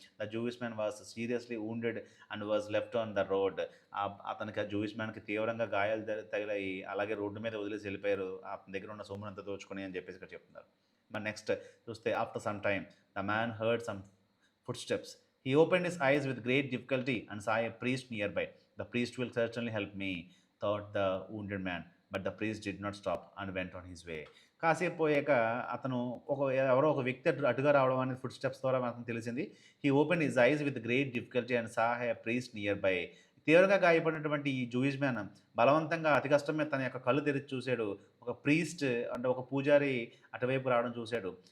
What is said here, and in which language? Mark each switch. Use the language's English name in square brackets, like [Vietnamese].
[English] The Jewish man was seriously wounded and was left on the road. [Telugu] అతనికి ఆ Jewish మ్యాన్‌కి తీవ్రంగా గాయాలు తగిలాయి. అలాగే రోడ్డు మీద వదిలేసి వెళ్ళిపోయారు. అతని దగ్గర ఉన్న సొమ్మునంతా దోచుకొని అని చెప్పేసి ఇక్కడ చెప్తున్నారు. మరి నెక్స్ట్ చూస్తే [English] After some time the man heard some footsteps. He opened his eyes with great difficulty and saw a priest nearby. The priest will certainly help me, thought the wounded man. But the priest did not stop and went on his way. [Telugu] కాసేపు పోయాక అతను ఎవరో ఒక వ్యక్తి అటుగా రావడం అనేది foot steps ద్వారా మనకు తెలిసింది. [English] He open his eyes with great difficulty and saw a priest nearby. [Telugu] తీవ్రంగా గాయపడినటువంటి ఈ జూయిష్ మ్యాన్ బలవంతంగా అతి కష్టం మీద తన యొక్క కళ్ళు తెరిచి చూశాడు. ఒక ప్రీస్ట్ అంటే ఒక పూజారి అటువైపు రావడం చూశాడు.